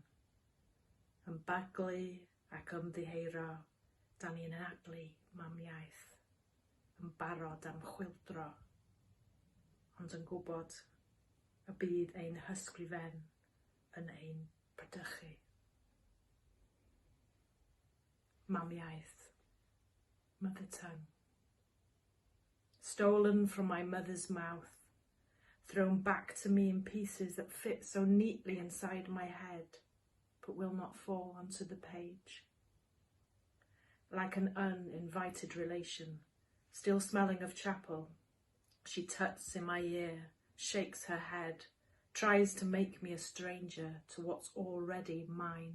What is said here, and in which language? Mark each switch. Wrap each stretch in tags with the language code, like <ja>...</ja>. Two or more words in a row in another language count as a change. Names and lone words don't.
<cy>Yn baglu ac ymddiheuro, da ni'n anadlu mamiaith, yn barod am chwildro, ond yn gwybod y bydd ein hysgrifen yn ein prydychu. Mamiaith,</cy> <en>mother tongue. Stolen from my mother's mouth, thrown back to me in pieces that fit so neatly inside my head, but will not fall onto the page. Like an uninvited relation, still smelling of chapel, she tuts in my ear, shakes her head, tries to make me a stranger to what's already mine.</en>